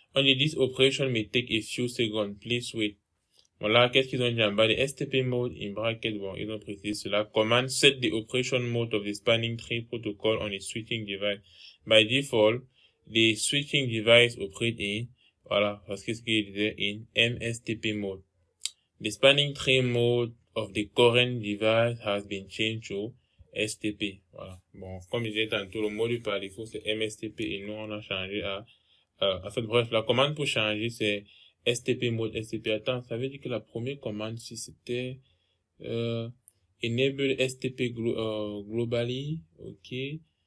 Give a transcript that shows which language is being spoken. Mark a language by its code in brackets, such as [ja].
[fr] On dit [en] this operation may take a few seconds, please wait. [fr] Bon, là, qu'est-ce qu'ils ont dit en bas? [en] The STP mode, in bracket, [fr] bon, ils ont précisé cela. [en] Command set the operation mode of the spanning tree protocol on a switching device. By default, the switching device operate in, [fr] voilà, parce que ce qu'il disait, [en] in MSTP mode. The spanning tree mode of the current device has been changed to STP. [fr] Voilà. Bon, comme je disais tantôt, le mode par défaut, c'est MSTP et nous, on a changé en fait, bref, la commande pour changer, c'est STP mode STP. Attends, ça veut dire que la première commande, si c'était, [en] enable STP globally, [fr] ok.